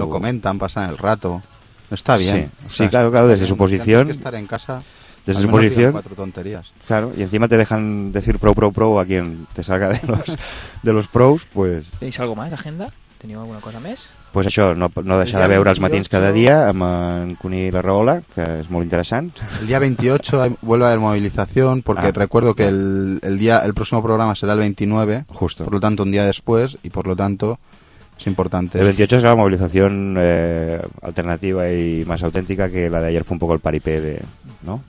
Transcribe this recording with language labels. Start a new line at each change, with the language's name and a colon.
Spanish: Lo comentan, pasan el rato, está bien. Sí, claro, desde su posición... Tienes que estar en casa... Desde su posición, cuatro tonterías. Claro, y encima te dejan decir pro a quien te salga de los pros, pues... ¿Tenéis algo más, agenda?
Catalan: ¿Teniu alguna cosa més? Pues això, no deixar de veure els matins cada dia amb en Cuny i la Rahola, que és molt interessant.
Spanish: El dia 28 vuelve a haber movilización, porque recuerdo que el próximo programa será el 29, justo. Por lo tanto, un día después, y por lo tanto... Es importante. El 28 es la movilización alternativa y más auténtica, que la de ayer fue un poco el paripé de, ¿no?